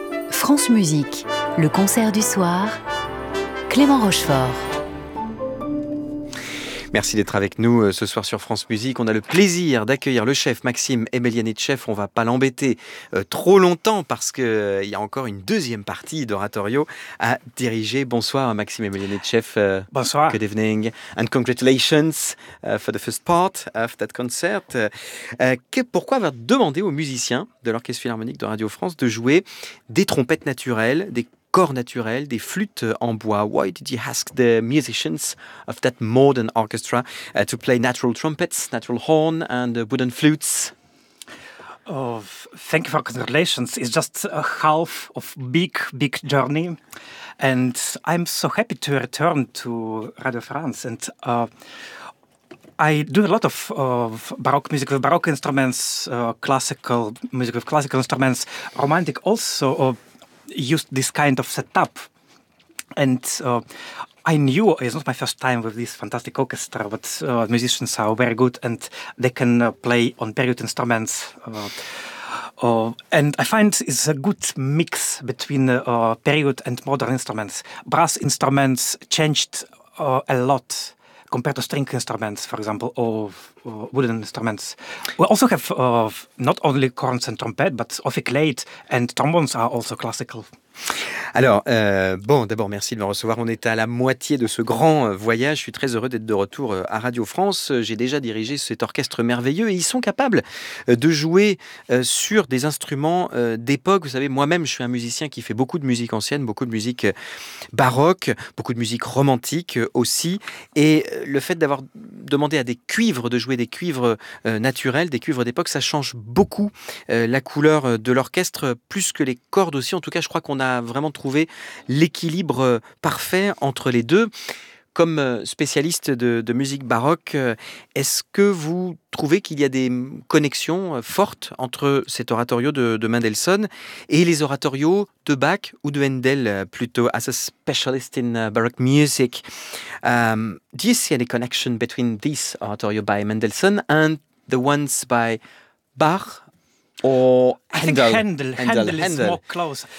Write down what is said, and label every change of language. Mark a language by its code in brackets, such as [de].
[fr] France Musique, le concert du soir, Clément Rochefort. Merci d'être avec nous ce soir sur France Musique. On a le plaisir d'accueillir le chef Maxime Emelianichev. On ne va pas l'embêter trop longtemps parce qu'il y a encore une deuxième partie d'oratorio à diriger. Bonsoir Maxime Emelianichev. Bonsoir. [en] Good evening and congratulations for the first part of that concert. [fr] Pourquoi avoir demandé aux musiciens de l'Orchestre Philharmonique de Radio France de jouer des trompettes naturelles, des corps naturels, des flûtes en bois? [en] Why did you ask the musicians of that modern orchestra to play natural trumpets, natural horn and wooden flutes? Oh, thank you for congratulations. It's just a half of big journey. And I'm so happy to return to Radio France. And I do a lot of baroque music with baroque instruments, classical music with classical instruments, romantic also, used this kind of setup. And I knew, it's not my first time with this fantastic orchestra, but musicians are very good and they can play on period instruments. And I find it's a good mix between period and modern instruments. Brass instruments changed a lot compared to string instruments, for example, or wooden instruments. We also have not only corns and trumpet, but ophicleide and trombones are also classical. [fr] Alors, d'abord, merci de me recevoir. On est à la moitié de ce grand voyage. Je suis très heureux d'être de retour à Radio France. J'ai déjà dirigé cet orchestre merveilleux et ils sont capables de jouer sur des instruments d'époque. Vous savez, moi-même, je suis un musicien qui fait beaucoup de musique ancienne, beaucoup de musique baroque, beaucoup de musique romantique aussi. Et le fait d'avoir demandé à des cuivres de jouer des cuivres naturels, des cuivres d'époque, ça change beaucoup la couleur de l'orchestre, plus que les cordes aussi. En tout cas, je crois qu'on a vraiment trouvé l'équilibre parfait entre les deux. Comme spécialiste de musique baroque, est-ce que vous trouvez qu'il y a des connexions fortes entre cet oratorio de Mendelssohn et les oratorios de Bach ou de Handel plutôt? [en] As a specialist in baroque music, do you see any connection between this oratorio by Mendelssohn and the ones by Bach? Or Handel. I think Handel is more close.